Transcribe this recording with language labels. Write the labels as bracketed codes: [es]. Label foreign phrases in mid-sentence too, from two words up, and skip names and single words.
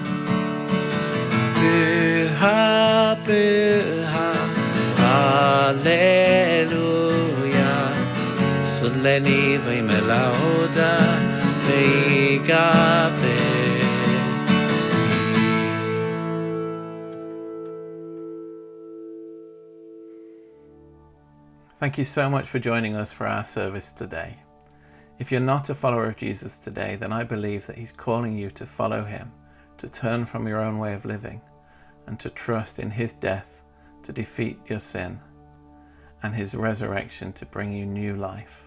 [et] Püha, püha, halleluuja, sulle nii võime lauda me igavesti. [en] Thank you so much for joining us for our service today. If you're not a follower of Jesus today, then I believe that he's calling you to follow him, to turn from your own way of living, and to trust in his death to defeat your sin, and his resurrection to bring you new life.